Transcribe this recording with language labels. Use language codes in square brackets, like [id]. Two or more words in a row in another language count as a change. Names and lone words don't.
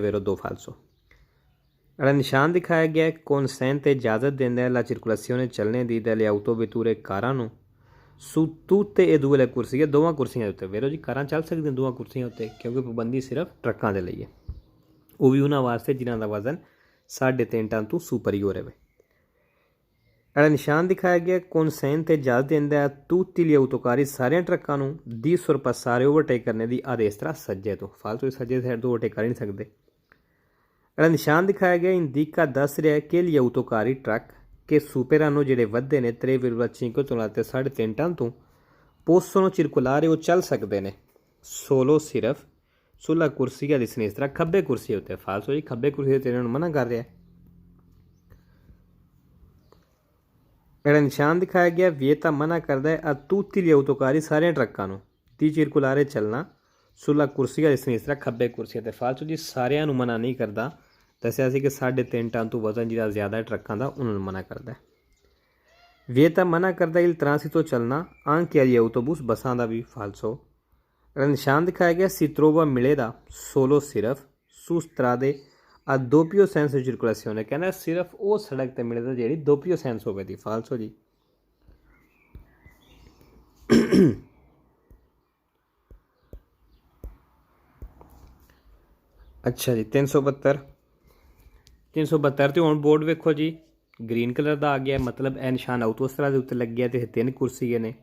[pa] ਵੇਰੋ 2 ਫਾਲਸੋ ਜਿਹੜਾ ਨਿਸ਼ਾਨ ਦਿਖਾਇਆ ਗਿਆ ਕੌਨਸੈਂਟ ਤੇ ਇਜਾਜ਼ਤ ਦਿੰਦਾ ਹੈ [it] la circolazione [pa] ਚੱਲਣੇ ਦੀ [it] delle autovetture [pa] ਕਾਰਾਂ ਨੂੰ [it] su tutte e due le [pa] ਕੁਰਸੀਆਂ ਦੋਵਾਂ ਕੁਰਸੀਆਂ ਦੇ ਉੱਤੇ ਵੇਰੋ ਜੀ ਕਾਰਾਂ ਚੱਲ ਸਕਦੀਆਂ ਦੋਵਾਂ ਕੁਰਸੀਆਂ ਉੱਤੇ ਕਿਉਂਕਿ ਪਾਬੰਦੀ ਸਿਰਫ ਟਰੱਕਾਂ ਦੇ ਲਈ ਹੈ ਉਹ ਵੀ ਉਹਨਾਂ ਵਾਸਤੇ ਜਿਨ੍ਹਾਂ ਦਾ ਵਜ਼ਨ 3.5 ਟਨ ਤੋਂ ਸੁਪਰੀਓਰ ਹੈ ਜਿਹੜਾ ਨਿਸ਼ਾਨ ਦਿਖਾਇਆ ਗਿਆ ਕੌਨਸੈਂਟ ਤੇ ਇਜਾਜ਼ਤ ਦਿੰਦਾ ਹੈ [it] tutti gli autocarri [pa] ਸਾਰਿਆਂ ਟਰੱਕਾਂ ਨੂੰ ਦੀ sorpassare ਓਵਰਟੇਕ ਕਰਨੇ ਦੀ ਆਦੇ ਇਸ ਤਰ੍ਹਾਂ ਸੱਜੇ ਤੋਂ ਫਾਲਤੂ ਸੱਜੇ ਸਾਈਡ ਤੋਂ ਓਵਰਟੇਕ ਕਰ ਨਹੀਂ ਸਕਦੇ ਜਿਹੜਾ ਨਿਸ਼ਾਨ ਦਿਖਾਇਆ ਗਿਆ ਇੰਡੀਕਾ ਦੱਸ ਰਿਹਾ ਕਿ [it] gli autocarri [pa] ਟਰੱਕ ਕਿ ਸੁਪੇਰਾਨੋ ਜਿਹੜੇ ਵੱਧਦੇ ਨੇ 3,5 ਤੋਂ ਲੈ ਕੇ 3.5 ਟਨ ਤੋਂ [it] possono circolare [pa] ਉਹ ਚੱਲ ਸਕਦੇ ਨੇ ਸੋਲੋ ਸਿਰਫ [it] sulla corsia di sinistra [pa] ਖੱਬੇ ਕੁਰਸੀ ਉੱਤੇ ਫਾਲਸੋ ਜੀ ਖੱਬੇ ਕੁਰਸੀ ਤੇ ਇਹਨਾਂ ਨੂੰ ਮਨਾ ਕਰ ਰਿਹਾ ਜਿਹੜਾ ਨਿਸ਼ਾਨ ਦਿਖਾਇਆ ਗਿਆ ਵਿਏਤਾ ਮਨਾ ਕਰਦਾ ਹੈ [it] tutti gli autocarri [pa] ਸਾਰਿਆਂ ਟਰੱਕਾਂ ਨੂੰ ਦੀ circolare ਚੱਲਣਾ [it] sulla corsia di sinistra [pa] ਖੱਬੇ ਕੁਰਸੀ ਤੇ ਫਾਲਸੋ ਜੀ ਸਾਰਿਆਂ ਨੂੰ ਮਨਾ ਨਹੀਂ ਕਰਦਾ ਦੱਸਿਆ ਸੀ ਕਿ 3.5 ਟਨ ਤੋਂ ਵਜ਼ਨ ਜਿਹੜਾ ਜ਼ਿਆਦਾ ਟਰੱਕਾਂ ਦਾ ਉਹਨਾਂ ਨੂੰ ਮਨਾ ਕਰਦਾ ਹੈ। ਵਿeta ਮਨਾ ਕਰਦਾ [it] il transito [pa] ਚੱਲਣਾ [it] anche agli autobus [pa] ਬੱਸਾਂ ਦਾ ਵੀ ਫਾਲਸੋ। ਨਿਸ਼ਾਨ ਦਿਖਾਇਆ ਗਿਆ [it] si trova [pa] ਮਿਲੇਗਾ solo ਸਿਰਫ [it] su strade a doppio senso di circolazione [pa] ਕਹਿੰਦਾ ਸਿਰਫ ਉਹ ਸੜਕ ਤੇ ਮਿਲੇਗਾ ਜਿਹੜੀ [it] doppio senso [pa] ਹੋਵੇ ਦੀ ਫਾਲਸੋ ਜੀ। ਅੱਛਾ ਜੀ 372 ਤੇ ਹੁਣ ਬੋਰਡ ਵੇਖੋ ਜੀ [en] green colour [pa] ਦਾ ਆ ਗਿਆ, ਮਤਲਬ ਇਹ ਨਿਸ਼ਾਨ ਆਊਟੋਸਟਰਾ ਦੇ ਉੱਤੇ ਲੱਗਿਆ ਤੇ 3 ਕੁਰਸੀਆਂ ਨੇ।